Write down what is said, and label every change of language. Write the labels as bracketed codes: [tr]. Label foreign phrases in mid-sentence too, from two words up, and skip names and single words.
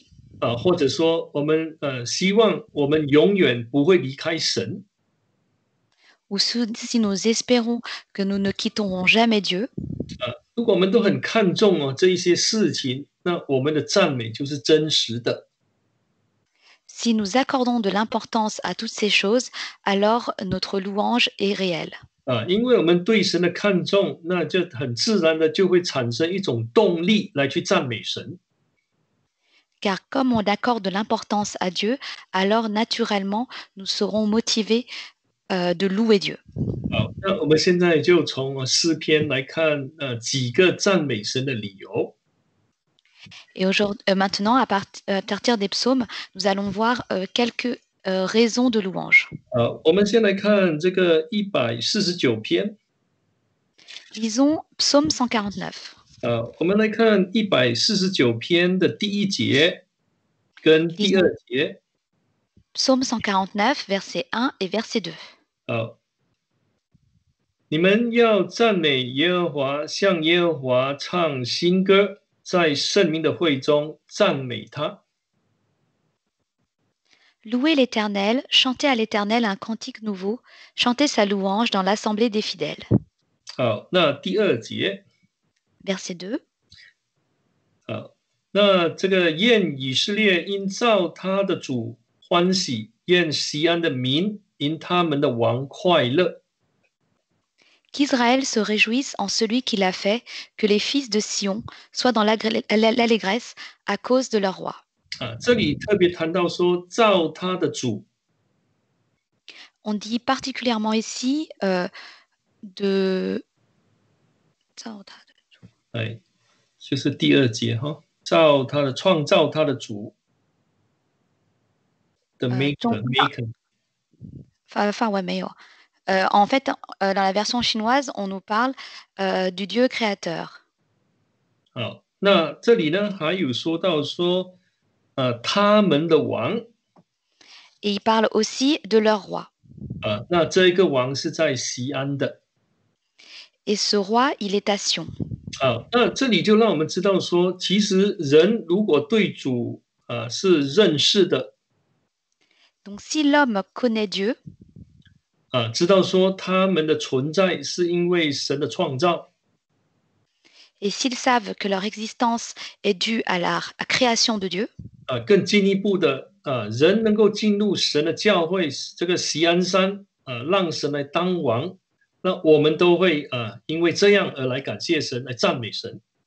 [zh] 或者说我们希望我们永远不会离开神。 [fr] ou si nous espérons que nous ne quitterons jamais Dieu, [zh] 如果我们都很看重这一些事情，那我们的赞美就是真实的。 [fr] si nous accordons de l'importance à toutes ces choses, alors notre louange est réelle. [zh] 因为我们对神的看重，那就很自然的就会产生一种动力来去赞美神。 [fr] Car comme on accorde de l'importance à Dieu, alors naturellement, nous serons motivés de louer Dieu. [zh] 好，那我们现在就从诗篇来看几个赞美神的理由。 [fr] Et maintenant, à partir des psaumes, nous allons voir quelques raisons de louange. [zh] 我们先来看这个149篇。 [fr] Lisons Psaume 149. [zh] 我们来看149篇的第1节跟第2节。 [fr] Psaume 149, verset 1 et verset 2. [zh] 你们要赞美耶和华，向耶和华唱新歌，在圣民的会中赞美他。 [fr] Louez l'Éternel, chantez à l'Éternel un cantique nouveau, chantez sa louange dans l'assemblée des fidèles. [zh] 好，那第2节。 [fr] Verset 2. [zh] 好，那这个愿以色列因造他的主欢喜，愿西安的民因他们的王快乐。 [fr] Qu'Israël se réjouisse en celui qui l'a fait, que les fils de Sion soient dans l'allégresse à cause de leur roi. [zh] 这里特别谈到说造他的主。 [fr] On dit particulièrement ici de [zh] 就是第2节哈，创造他的主。 [en] The maker. [fr] ouais, mais en fait, dans la version chinoise, on nous parle du Dieu créateur. [zh] 好，那这里呢还有说到说，他们的王 [fr] Et il parle aussi de leur roi. [zh] 那这一个王是在西安的 [fr] Et ce roi, il est à Sion. [zh] 那这里就让我们知道说，其实人如果对主是认识的 [fr] Donc si l'homme connaît Dieu, [zh] 知道说他们的存在是因为神的创造 [fr] et s'ils savent que leur existence est due à la création de Dieu, [zh] 更进一步的人能够进入神的教会，这个锡安山让神来当王，那我们都会因为这样而来感谢神，来赞美神。